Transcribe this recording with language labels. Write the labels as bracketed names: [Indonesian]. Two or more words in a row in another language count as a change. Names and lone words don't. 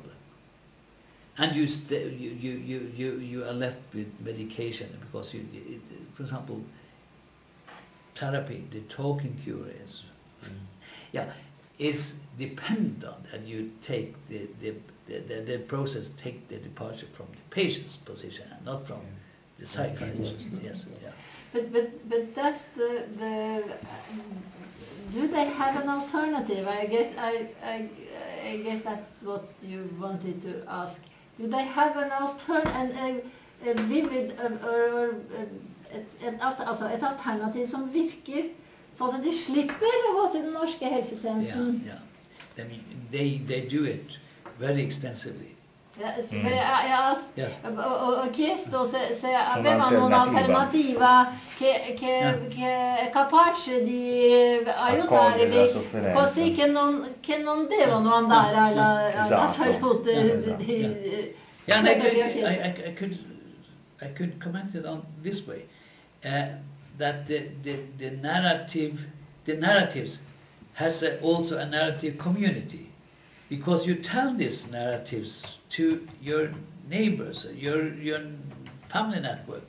[English] And you are left with medication because for example, therapy, the talking cure is dependent on that you take the process, take the departure from the patient's position and not from the psychiatrist. Yes, yeah. But that's the do they have an alternative? I guess that's what you wanted to ask. Do they have an alternative, [Norwegian] et alternativ som virker, sånn at de slipper å gå til den norske helsetjenesten? [English] Yeah. They do it very extensively. [Italian] Ho chiesto se avevano un'alternativa che capace di aiutarli così che non devono andare alla salute di [English] Yeah, and I could comment it on this way, that the narratives has also a narrative community, because you tell these narratives to your neighbors, your family network.